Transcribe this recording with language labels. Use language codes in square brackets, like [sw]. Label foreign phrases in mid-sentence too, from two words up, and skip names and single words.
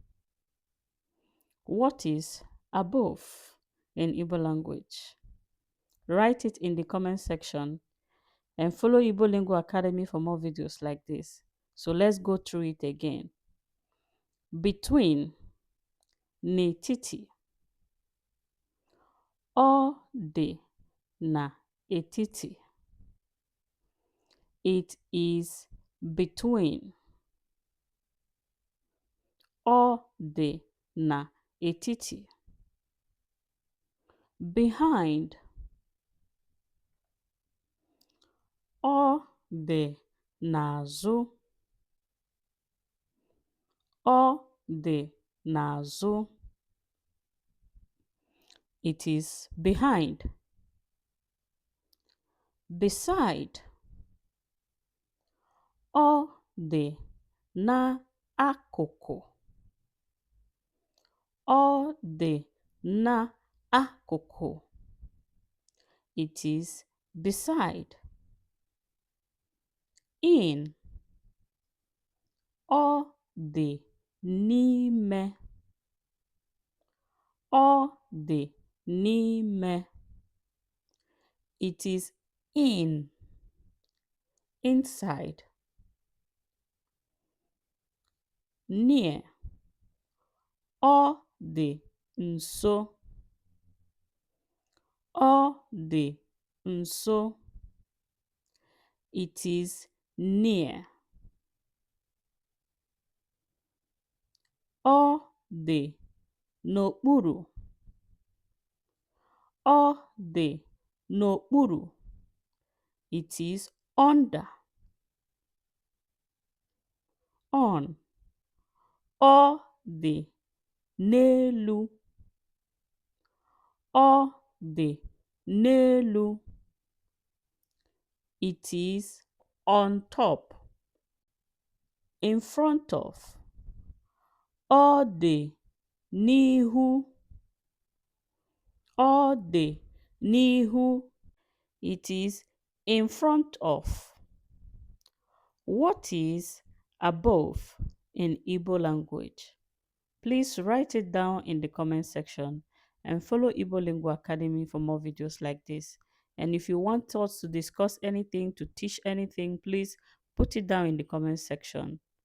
[en] What is above in Igbo language? Write it in the comment section and follow Igbo Lingo Academy for more videos like this. So let's go through it again. Between, [ig] n'etiti, ọ dị n'etiti. [en] It is between. [ig] Ọ dị n'etiti. Behind. Ọ dị n'azụ. Ọ dị n'azụ. [en] It is behind. Beside. [ig] Ọ dị n'akụkụ. Ọ dị n'akụkụ. [en] It is beside. In. [ig] Ọ dị n'ime. Ọ dị n'ime. [en] It is in. Inside. Near. [ig] Ọ dị nso. Ọ dị nso. [en] It is near. [ig] Ọ dị n'okpuru. Ọ dị n'okpuru. [en] It is under. On. [ig] Ọ dị n'elu. Ọ dị n'elu. [en] It is on top. In front of. [ig] Ọ dị n'ihu. Ọ dị n'ihu. [en] It is in front of. What is above in Igbo language? Please write it down in the comment section and follow Igbo Lingo Academy for more videos like this. And if you want us to discuss anything, to teach anything, please put it down in the comment section.